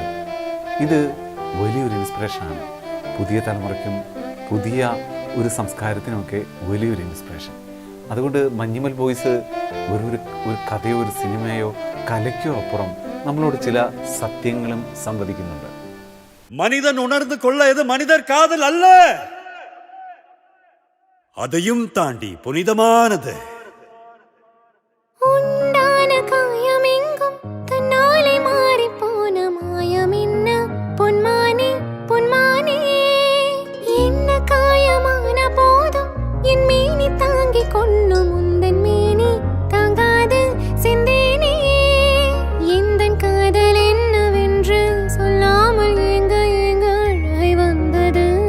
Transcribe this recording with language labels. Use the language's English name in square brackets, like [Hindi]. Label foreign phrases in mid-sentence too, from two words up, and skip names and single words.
[Malayalam] ഇത് വലിയൊരു ഇൻസ്പിറേഷനാണ് പുതിയ തലമുറയ്ക്കും പുതിയ ഒരു സംസ്കാരത്തിനുമൊക്കെ വലിയൊരു ഇൻസ്പിറേഷൻ. അതുകൊണ്ട് മഞ്ഞുമൽ ബോയ്സ് ഒരു കഥയോ ഒരു സിനിമയോ കലയ്ക്കോ അപ്പുറം നമ്മളോട് ചില സത്യങ്ങളും സംവദിക്കുന്നുണ്ട്. [Tamil] மனிதன் உணர்ந்து கொள்ள இது மனிதர் காதல் அல்ல, அதையும் தாண்டி புனிதமானது. உண்டான காயமெங்கும் தன்னாலே மாறிப்போன மாயமென்ன பொன்மானே பொன்மானே, என்ன காயமான போதும் என் மேனி தாங்கிக் கொள்ளும் உந்தன் மேனி தாங்காது செந்தேனே, எந்தன் காதல் என்னவென்று சொல்லாமல் எங்க எங்க அழை வந்தது,